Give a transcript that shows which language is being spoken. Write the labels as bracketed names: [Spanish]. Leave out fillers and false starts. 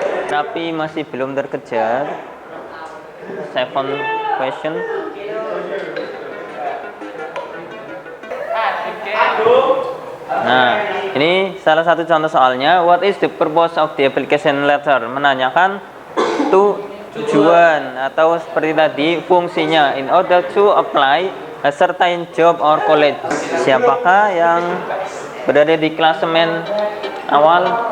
[Indonesian] Rapi masih belum terkejar. [English] Second question. [Indonesian] Nah, ini salah satu contoh soalnya. [English] What is the purpose of the application letter? [Indonesian] Menanyakan tujuan atau seperti tadi fungsinya. [English] In order to apply a certain job or college. [Indonesian] Siapakah yang berada di klasemen awal?